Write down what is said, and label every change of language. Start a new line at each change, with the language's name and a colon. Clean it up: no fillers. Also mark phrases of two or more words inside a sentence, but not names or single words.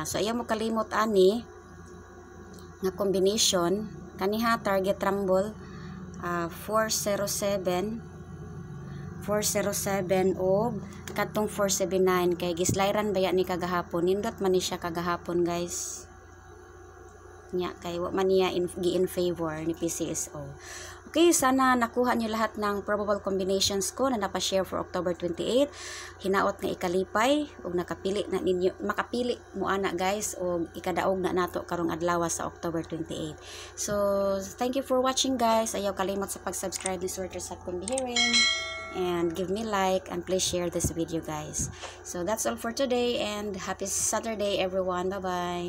Cebuano: So ayaw mo kalimot ani nga combination kaniha
English: target rumble
Cebuano: 407 og katong 479 kay gislayran baya ni kagahapon, nindot man ni siya kagahapon guys nya kay wa man niya
English: in favor
Cebuano: ni PCSO.
Filipino: Okay, sana nakuha niyo lahat ng
English: probable combinations
Filipino: ko na napa-share for October 28.
Cebuano: Hinaot nga ikalipay ug nakapili na ninyo, makapili mo ana guys og ikadaog na nato karong adlaw sa October 28.
English: So, thank you for watching guys.
Cebuano: Ayaw kalimot sa pag-subscribe ni
English: Swertres Hat Combihiring and give me like and please share this video guys. So, that's all for today and happy Saturday everyone. Bye-bye.